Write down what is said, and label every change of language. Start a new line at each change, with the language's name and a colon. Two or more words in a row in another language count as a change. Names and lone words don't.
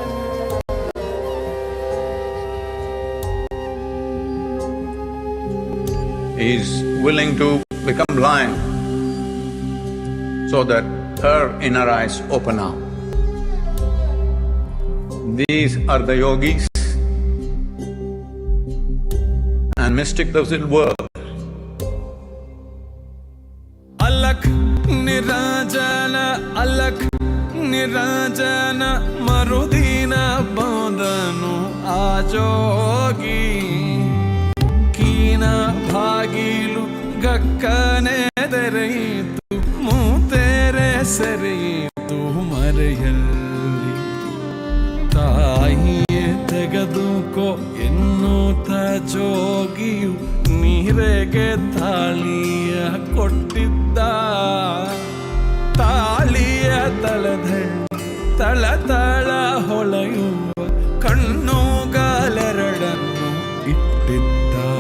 English: He is willing to become blind so that her inner eyes open up. These are the yogis and mystics of this world.
Kannada: ಅಲಖ್ ನಿರಂಜನ, ಅಲಖ್ ನಿರಂಜನ, ಮರುದಿನ ಬಂದನು ಆಜೋಗಿ. ಕಿನ ಬಾಗಿಲು ಗಕ್ಕನೆ ತೆರೆಯಿತು, ಮೂತೆರೆ ಸೆರೆಯಿತು ಮರೆಯಲ್ಲಿ. ತಾಯಿಯೇ ತೆಗೆದುಕೋ ಎನ್ನುತ್ತ ಜೋಗಿಯು ನೀರೆಗೆ ತಾಳಿಯ ಕೊಟ್ಟಿದ್ದ. ತಾಳಿಯ ತಳ ಹೊಳೆಯುವ ಕಣ್ಣುಗಾಲೆರಡನ್ನು ಇಟ್ಟಿದ್ದ.